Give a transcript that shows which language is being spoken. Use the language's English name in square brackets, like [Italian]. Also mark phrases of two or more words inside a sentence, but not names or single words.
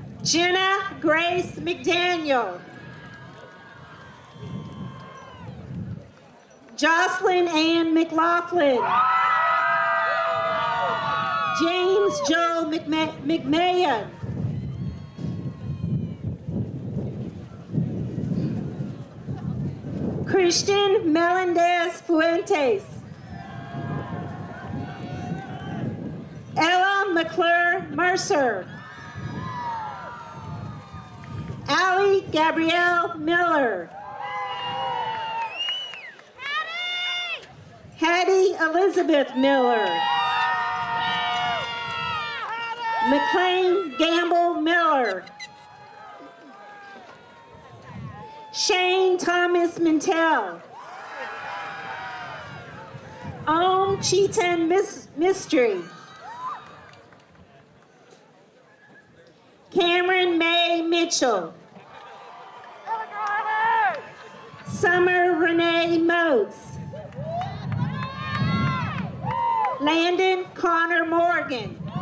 [English] Jenna Grace McDaniel. Jocelyn Ann McLaughlin. James Joel McMahon. Christian Melendez Fuentes. Ella McClure Mercer. Allie Gabrielle Miller. Hattie Elizabeth Miller. McLean Gamble Miller. Shane Thomas Mintel. Om Chetan Mystery. Cameron May Mitchell. Summer Renee Moats. Landon Connor Morgan.